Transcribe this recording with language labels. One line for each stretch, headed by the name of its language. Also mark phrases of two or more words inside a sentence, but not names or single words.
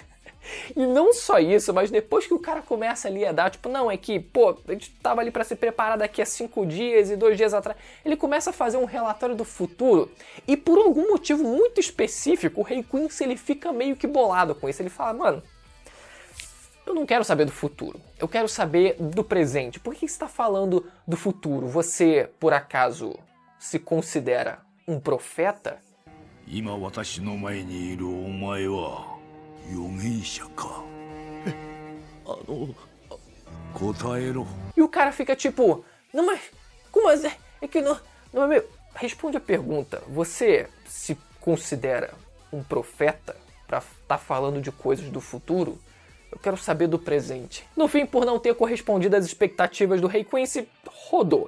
Portuguese: E não só isso, mas depois que o cara começa ali a dar, tipo, não, é que, pô, a gente tava ali pra se preparar daqui a 5 dias e 2 dias atrás, ele começa a fazer um relatório do futuro e por algum motivo muito específico, o Rei Quincy ele fica meio que bolado com isso, ele fala, mano, eu não quero saber do futuro, eu quero saber do presente, por que você tá falando do futuro? Você, por acaso, se considera um profeta?
Japanese: 今私の前にいるお前は預言者か答えろ
Portuguese: E o cara fica tipo, não, mas como assim? É que não é meu. Responde a pergunta, você se considera um profeta pra estar falando de coisas do futuro? Eu quero saber do presente. No fim, por não ter correspondido às expectativas do Rei Quincy, rodou.